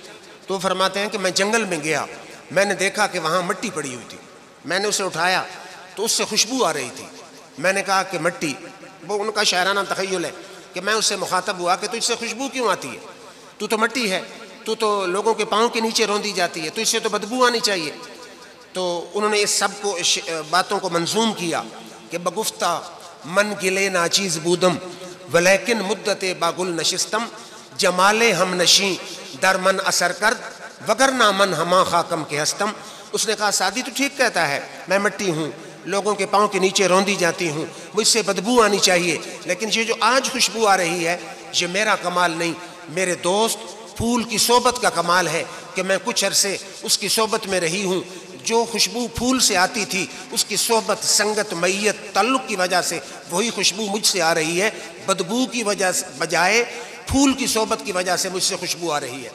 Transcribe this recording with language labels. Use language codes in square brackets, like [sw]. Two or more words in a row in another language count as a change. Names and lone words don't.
[ur] تو وہ فرماتے ہیں کہ میں جنگل میں گیا، میں نے دیکھا کہ وہاں مٹی پڑی ہوئی تھی، میں نے اسے اٹھایا تو اس سے خوشبو آ رہی تھی، میں نے کہا کہ مٹی، وہ ان کا شاعرانہ تخیل ہے کہ میں اس سے مخاطب ہوا کہ تجھ سے خوشبو کیوں آتی ہے، تو تو مٹی ہے، تو تو لوگوں کے پاؤں کے نیچے روندی جاتی ہے، تو اس سے تو بدبو آنی چاہیے۔ تو انہوں نے اس سب کو باتوں کو منظوم کیا کہ [fa] بگفتہ من گلے ناچیز بودم ولیکن مدت باگل نشستم، جمال ہم نشیں در من اثر کرد وگرنہ من ہما خاکم کے ہستم۔ [ur] اس نے کہا سعدی تو ٹھیک کہتا ہے، میں مٹی ہوں، لوگوں کے پاؤں کے نیچے روندی جاتی ہوں، مجھ سے بدبو آنی چاہیے، لیکن یہ جو آج خوشبو آ رہی ہے یہ میرا کمال نہیں، میرے دوست پھول کی صحبت کا کمال ہے کہ میں کچھ عرصے اس کی صحبت میں رہی ہوں، جو خوشبو پھول سے آتی تھی اس کی صحبت، سنگت، میت، تعلق کی وجہ سے وہی خوشبو مجھ سے آ رہی ہے، بدبو کی وجہ بجائے پھول کی صحبت کی وجہ سے مجھ سے خوشبو آ رہی ہے۔